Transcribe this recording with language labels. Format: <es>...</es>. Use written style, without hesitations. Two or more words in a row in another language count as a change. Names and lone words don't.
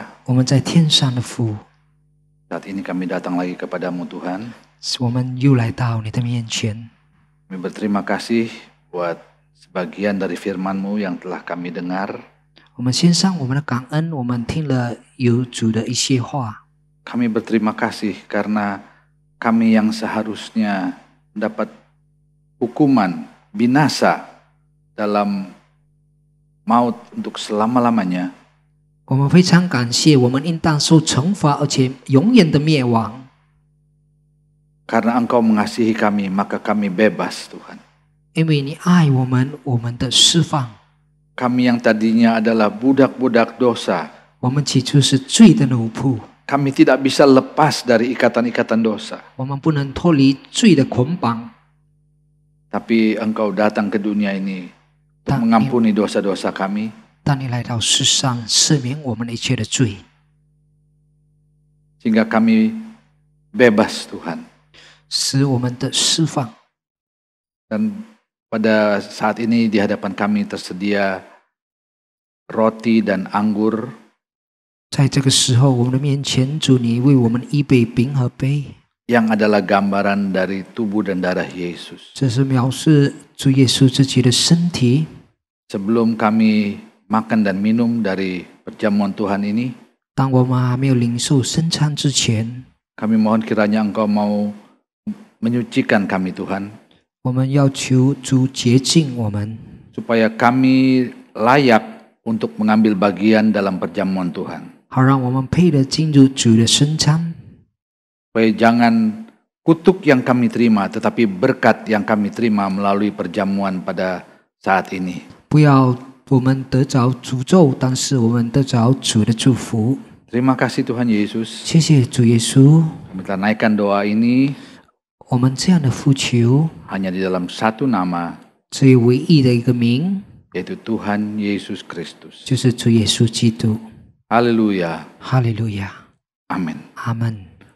<zh>我们在天上的父，</zh> <id>saat ini kami datang lagi kepadamu Tuhan.</id> <zh>我们又来到你的面前。</zh> <id>Kami berterima kasih buat sebagian dari firman-Mu yang telah kami dengar.</id> <zh>我们献上我们的感恩，我们听了有主的一些话。</zh> <id>Kami berterima kasih karena kami yang seharusnya mendapat hukuman binasa dalam maut untuk selama-lamanya.</id> <zh>我们非常感谢，我们应当受惩罚，而且永远的灭亡。</zh> <id>Karena Engkau mengasihi kami, maka kami bebas Tuhan.</id> <zh>因为你爱我们，我们的释放。</zh> <id>Kami yang tadinya adalah budak-budak dosa,</id> <zh>我们起初是罪的奴仆，</zh> <id>kami tidak bisa lepas dari ikatan-ikatan dosa.</id> <zh>我们不能脱离罪的捆绑。</zh> <id>Tapi Engkau datang ke dunia ini untuk mengampuni dosa-dosa kami.</id> <zh>当你来到世上，赦免我们的一切的罪，</zh> <id>Sehingga kami bebas Tuhan.</id> <zh>使我们的释放。</zh> <id>Dan pada saat ini di hadapan kami tersedia roti dan anggur.</id> <zh>在这个时候，我们的面前，主你为我们预备饼和杯，</zh> <id>Yang adalah gambaran dari tubuh dan darah Yesus.</id> <zh>这是描述主耶稣自己的身体。</zh> <id>Sebelum kami makan dan minum dari perjamuan Tuhan ini,</id> <zh>当我们还没有领受圣餐之前，</zh> <id>kami mohon kiranya Engkau mau menyucikan kami Tuhan,</id> <zh>我们要求主洁净我们，</zh> <id>supaya kami layak untuk mengambil bagian dalam perjamuan Tuhan.</id> <zh>好让我们配得进入主的圣餐。</zh> <id>Supaya jangan kutuk yang kami terima, tetapi berkat yang kami terima melalui perjamuan pada saat ini.</id> <zh>不要我们得着诅咒，但是我们得着主的祝福。</zh> <id>Terima kasih Tuhan Yesus.</id> <zh>谢谢主耶稣，</zh> <id>Kami telah naikkan doa ini</id> <zh>我们这样的呼求，</zh> <id>hanya di dalam satu nama,</id> <zh>只有唯一的一个名，</zh> <id>yaitu Tuhan Yesus Kristus.</id> <zh>就是主耶稣基督。</zh> <id>Haleluya.</id> <zh>哈利路亚，</zh> <id>Amin.</id> <zh>阿门。</zh>